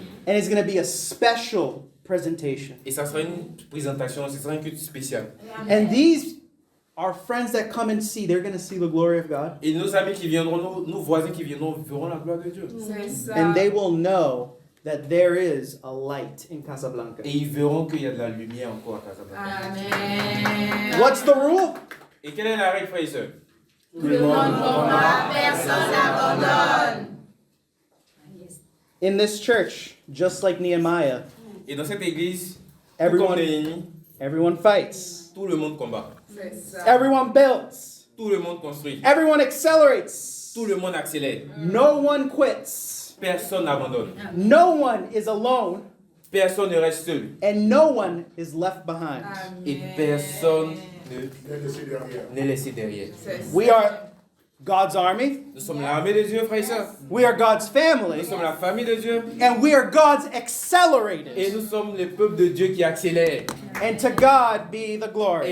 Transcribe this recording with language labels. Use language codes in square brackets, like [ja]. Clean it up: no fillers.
[en] and it's going to be a special presentation. [fr] et ça sera une présentation, ce sera une cuisse spéciale. [en] And these are friends that come and see. They're going to see the glory of God. [fr] Et nos amis qui viendront, nos voisins qui viendront verront la gloire de Dieu. C'est ça. [en] And they will know that there is a light in Casablanca. [fr] Et ils verront qu'il y a de la lumière encore à Casablanca. Amen. [en] What's the rule? [fr] Et quelle est la règle, frères et sœurs? Tout le monde combat, personne n'abandonne. [en] In this church, just like Nehemiah, [fr] Et dans cette église, tout [en] Everyone- [fr] comme Néhémie, [en] everyone fights, [fr] tout le monde combat. C'est ça. [en] everyone builds, [fr] Tout le monde construit. [en] everyone accelerates, [fr] Tout le monde accélère. [en] no one quits, [fr] Personne n'abandonne. [en] no one is alone, [fr] Personne ne reste seul. [en] and no one is left behind. [fr] Et personne ne n'est laissé derrière. C'est ça. [en] We are God's army. [fr] Nous sommes l'armée de Dieu, frères et sœurs. [en] We are God's [fr] Nous [en] family. [fr] sommes la famille de Dieu. [en] And we are God's [fr] Et [en] accelerated. [fr] nous sommes le peuple de Dieu qui accélère. [en] And to God be the glory.